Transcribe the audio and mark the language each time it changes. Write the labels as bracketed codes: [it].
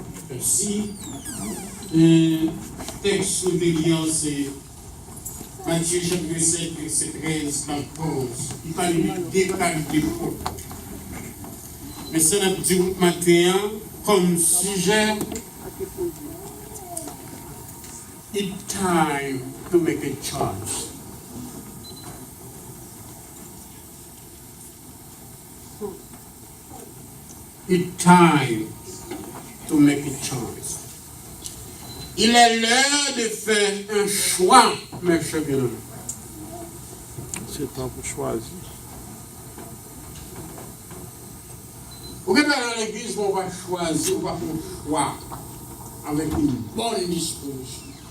[fr] Merci. Le texte de lien, c'est Matthieu chapitre 7, verset 13, la cause. Il parle de deux qualités de porte. Mais ça n'a pas dit matin comme sujet. [en] It's time to make a choice. It's time to make a choice. [fr] Il est l'heure de faire un choix, mes chers bien-aimés. C'est temps pour choisir. Vous êtes dans l'église, on va choisir, on va faire un choix avec une bonne disposition.